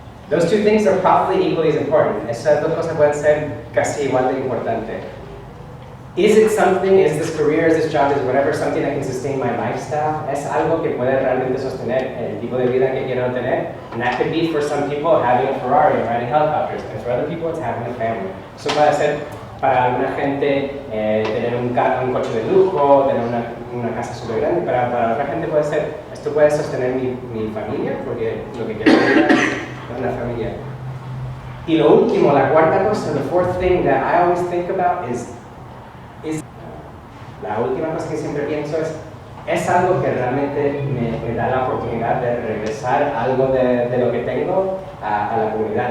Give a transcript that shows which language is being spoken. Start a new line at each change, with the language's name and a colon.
English: Those 2 things are probably equally as important.
Spanish: Esas 2 cosas pueden ser casi igual de importantes.
English: Is it something, is this career, is this job, is whatever, something that can sustain my lifestyle?
Spanish: ¿Es algo que puede realmente sostener el tipo de vida que quiero tener?
English: And that could be for some people having a Ferrari and riding helicopters, and for other people it's having a family.
Spanish: Eso puede ser para alguna gente tener un coche de lujo, tener una casa súper grande, para otra gente puede ser, esto puede sostener mi familia, porque lo que quiero es una familia. Y lo último, la cuarta cosa,
English: the fourth thing that I always think about
Spanish: is la última cosa que siempre pienso es algo que realmente me da la oportunidad de regresar algo de lo que tengo a la comunidad.